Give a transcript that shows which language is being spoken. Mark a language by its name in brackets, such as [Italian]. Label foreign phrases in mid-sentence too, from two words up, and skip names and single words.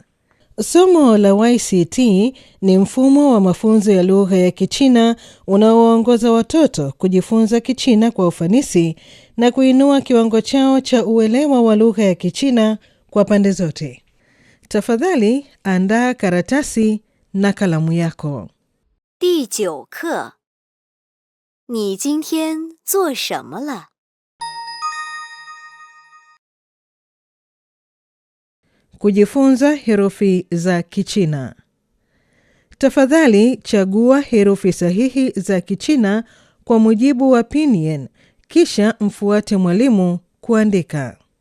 [Swahili] Somo la YCT ni mfumo wa mafunzo ya lugha ya Kichina unaowaongoza watoto kujifunza Kichina kwa ufanisi na kuinua kiwango chao cha uelewa wa lugha ya Kichina kwa pande zote. Tafadhali andaa karatasi na kalamu yako. [Chinese] 第9课，你今天做什么了？ [Swahili] Kujifunza herufi za Kichina. Tafadhali chagua herufi sahihi za Kichina kwa mujibu wa Pinyin, kisha mfuate mwalimu kuandika.